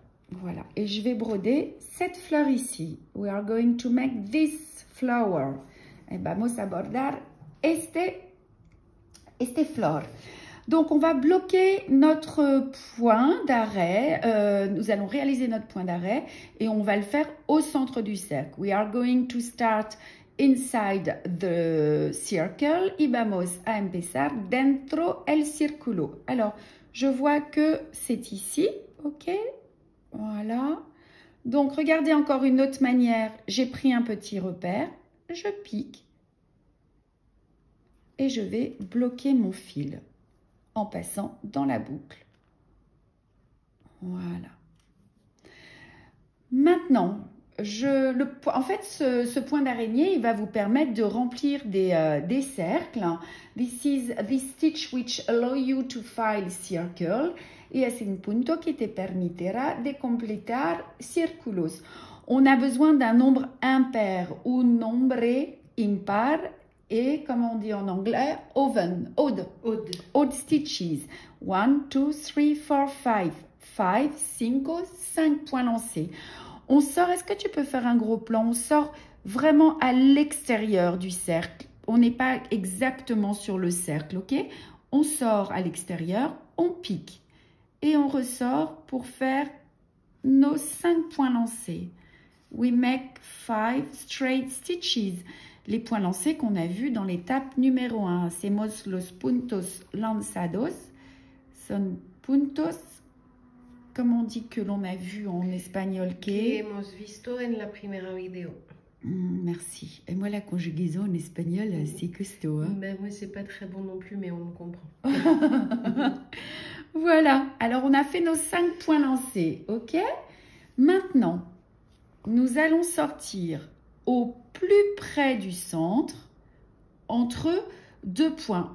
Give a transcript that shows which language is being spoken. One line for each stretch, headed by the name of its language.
French: Voilà, et je vais broder cette fleur ici.
English: We are going to make this flower.
Spanish: Et vamos a bordar este flor.
French: Donc, on va bloquer notre point d'arrêt. Nous allons réaliser notre point d'arrêt et on va le faire au centre du cercle.
English: We are going to start inside the circle.
Spanish: Y vamos a empezar dentro el círculo.
French: Alors, je vois que c'est ici. OK? Voilà. Donc, regardez encore une autre manière. J'ai pris un petit repère. Je pique. Et je vais bloquer mon fil en passant dans la boucle. Voilà. Maintenant, en fait, ce point d'araignée, il va vous permettre de remplir des cercles.
English: This stitch which allow you to file circle.
Spanish: Y es un punto que te permitirá de completar círculos.
French: On a besoin d'un nombre impair ou
Spanish: nombre impar.
French: Et, comme on dit en anglais,
English: odd stitches.
French: 1, 2, 3, 4, 5. 5 points lancés. On sort, est-ce que tu peux faire un gros plan? On sort vraiment à l'extérieur du cercle. On n'est pas exactement sur le cercle, ok? On sort à l'extérieur, on pique. Et on ressort pour faire nos 5 points lancés.
English: We make 5 straight stitches.
French: Les points lancés qu'on a vus dans l'étape numéro 1.
Spanish: Hacemos los puntos lanzados. Son puntos,
French: comme on dit que l'on a vu en espagnol, que
Spanish: hemos visto en la primera vidéo.
French: Merci. Et moi, la conjugaison en espagnol, c'est costaud. Hein? Ben, moi, c'est pas très bon non plus, mais on me comprend. Voilà. Alors, on a fait nos 5 points lancés. OK? Maintenant, nous allons sortir au plus près du centre, entre 2 points.